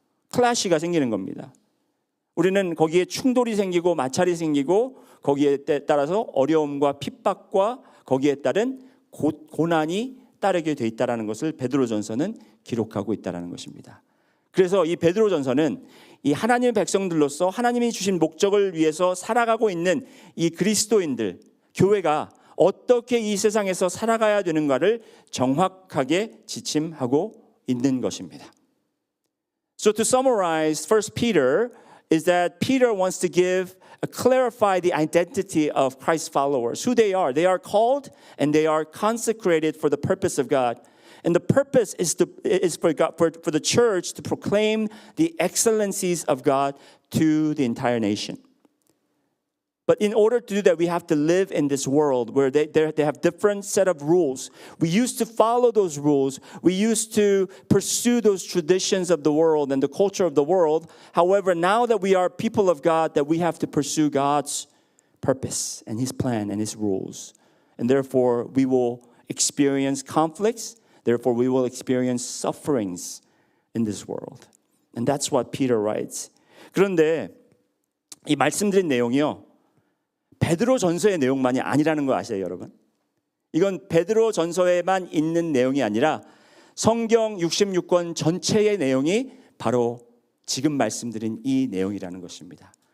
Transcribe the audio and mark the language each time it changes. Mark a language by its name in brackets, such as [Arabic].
[Korean] 클래시가 생기는 겁니다. 우리는 거기에 충돌이 생기고 마찰이 생기고 거기에 따라서 어려움과 핍박과 거기에 따른 고난이 따르게 돼 있다는 것을 베드로전서는 기록하고 있다는 것입니다. 그래서 이 베드로전서는 이 하나님의 백성들로서 하나님이 주신 목적을 위해서 살아가고 있는 이 그리스도인들, 교회가 어떻게 이 세상에서 살아가야 되는가를 정확하게 지침하고 있는 것입니다. [English] So to summarize, First Peter is that Peter wants to clarify the identity of Christ's followers, who they are. They are called and they are consecrated for the purpose of God. And the purpose is for the church to proclaim the excellencies of God to the entire nation. But in order to do that, we have to live in this world where they have different set of rules. We used to follow those rules. We used to pursue those traditions of the world and the culture of the world. However, now that we are people of God, that we have to pursue God's purpose and His plan and His rules. And therefore, we will experience conflicts. Therefore, we will experience sufferings in this world. And that's what Peter writes. [Korean] 그런데 이 말씀드린 내용이요. 베드로 전서의 내용만이 아니라는 거 아세요, 여러분? 이건 베드로 전서에만 있는 내용이 아니라 성경 66권 전체의 내용이 바로 지금 말씀드린 이 내용이라는 것입니다.